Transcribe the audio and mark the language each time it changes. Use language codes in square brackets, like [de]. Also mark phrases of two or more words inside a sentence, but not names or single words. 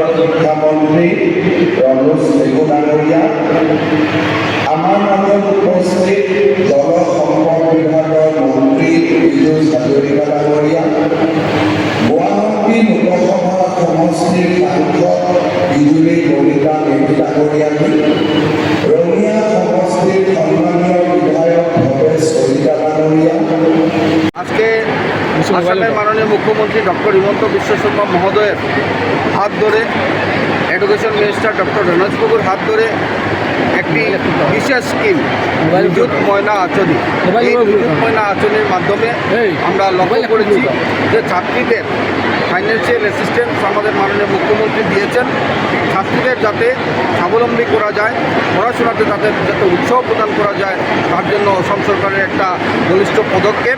[as] শিক্ষামন্ত্ৰী ৰনোজ পেগু ডাঙৰীয়া, আমাৰ মাজত উপস্থিত জল সম্পদ বিভাগৰ মন্ত্ৰী পীযুষ হাজৰিকা ডাঙৰীয়া, গুৱাহাটী লোকসভা সমষ্টিৰ সাংসদ বিজুলী কলিতা নেওগ ডাঙৰীয়া, ৰঙিয়া সমষ্টিৰ সন্মানীয় বিধায়ক ভৱেশ কলিতা ডাঙৰীয়া। [bn] আজকে আসামের মাননীয় মুখ্যমন্ত্রী ডক্টর হিমন্ত বিশ্ব শর্মা মহোদয়ের হাত ধরে, [en] Education Minister [bn] ডক্টর রনোজ পেগুর হাত ধরে একটি বিশেষ স্কিম নিযুত ময়না আঁচনি, এই নিযুত ময়না আঁচনির মাধ্যমে আমরা লক্ষ্য করেছি যে ছাত্রীদের [en] financial assistance [bn] আমাদের মাননীয় মুখ্যমন্ত্রী দিয়েছেন। ছাত্রীদের যাতে স্বাবলম্বী করা যায়, পড়াশোনাতে তাদের যাতে উৎসাহ প্রদান করা যায়, তার জন্য অসম সরকারের একটা বলিষ্ঠ পদক্ষেপ।